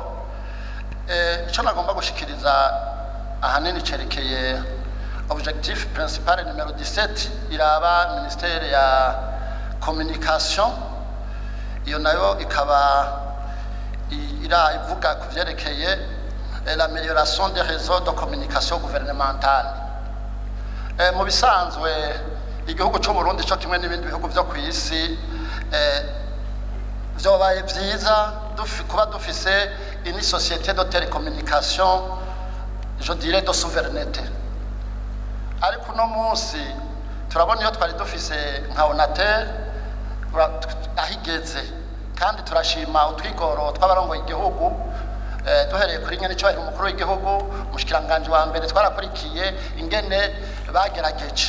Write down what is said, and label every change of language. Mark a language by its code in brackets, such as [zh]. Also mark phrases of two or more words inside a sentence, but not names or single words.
[rn] Ico nagomba gushikiriza ahanini cerekeye [fr] objectif principal [rn] numero 17 iraba ministère ya communication, iyo nayo ikaba ivuga ku vyerekeye [fr] l'amélioration des réseaux de communication gouvernementale. [rn] Mu bisanzwe igihugu cy'u Burundi cyo kimwe n'ibindi bihugu byo kw'isi vyobaye vyiza kuba dufise [fr] une société de télécommunication, je dirais de souveraineté. [rn] Ariko no munsi turabona iyo twari dufise nka Onatel ahigeze, kandi turashima utwigoro tw'abarongoye igihugu duhereye kuri nyene cyo umukuru w'igihugu mushikiranganje wa mbere twarakurikiye ingene bagerageje.